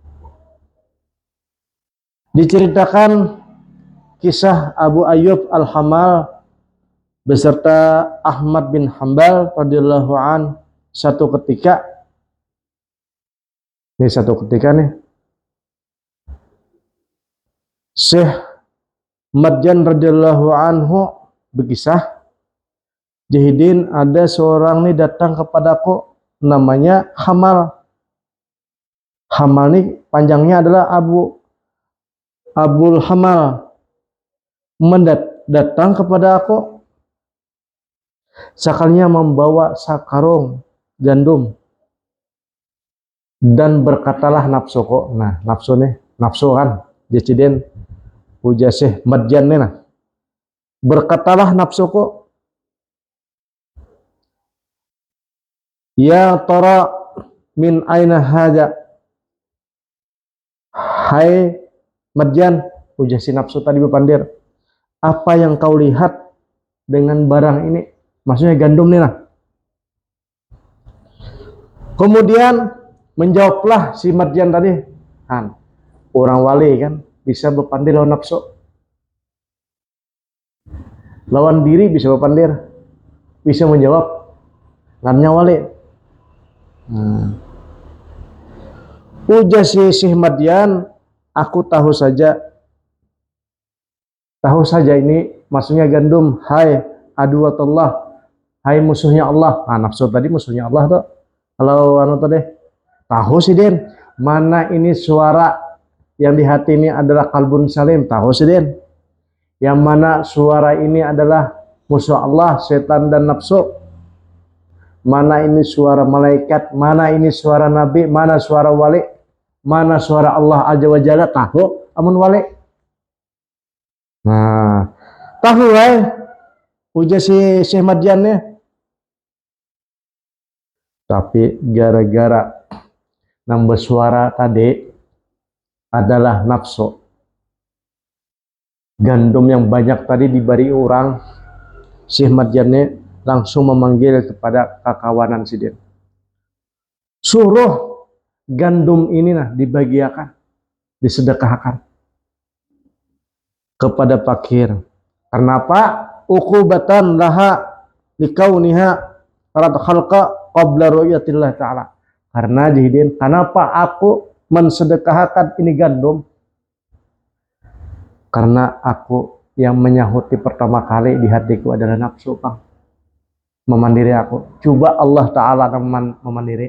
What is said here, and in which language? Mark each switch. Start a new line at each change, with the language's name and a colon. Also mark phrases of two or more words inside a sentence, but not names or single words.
Indonesian: Diceritakan kisah Abu Ayyub Al-Hamal beserta Ahmad bin Hanbal
Arabic: رضي الله عن.
Indonesian: Satu ketika nih Syekh Madjan
Arabic: رضي الله عنه
Indonesian: berkisah, Jahidin, ada seorang nih datang kepadaku namanya Hamal. Hamal nih panjangnya adalah Abul Hamal, datang kepada aku sekalinya membawa sakarung gandum dan berkatalah nafsuku. Nah nafsu kan Jahidin ujar Syekh Madjan nih nah, berkatalah nafsuku,
Arabic: يا ترى من أين هذا.
Indonesian: Hai Madjan, ujar si nafsu tadi berpandir, apa yang kau lihat dengan barang ini? Maksudnya gandum nih lah. Kemudian menjawablah si Madjan tadi, kan orang wali kan bisa berpandir lawan nafsu, lawan diri bisa berpandir, bisa menjawab, namanya wali. Ujar si Syekh Madjan, aku tahu saja ini maksudnya gandum. Hai aduwatullah, hai musuhnya Allah. Nah nafsu tadi musuhnya Allah tuh. Kalau anu tadi tahu sih Din, mana ini suara yang di hati ini adalah
Arabic: قلب سليم,
Indonesian: tahu sih Din. Yang mana suara ini adalah musuh Allah, setan dan nafsu. Mana ini suara malaikat, mana ini suara nabi, mana suara wali, mana suara Allah
Arabic: عز وجل,
Banjar: tahu amun wali.
Indonesian: Nah tahu ujar si Syekh Madjannya. Tapi gara-gara nambah suara tadi adalah nafsu, gandum yang banyak tadi diberi orang, Syekh Madjannya langsung memanggil kepada kakawanan sidin, suruh gandum ini nah dibagiakan, disedekahkan kepada fakir. Kenapa?
Arabic: عقوبة لها لكونها رد الخلق قبل رؤية الله تعالى.
Indonesian: Karena Jahidin, kenapa aku mensedekahkan ini gandum? Karena aku yang menyahuti pertama kali di hatiku adalah nafsu, Bang. Memandiri aku. Coba Allah Ta'ala memandiri.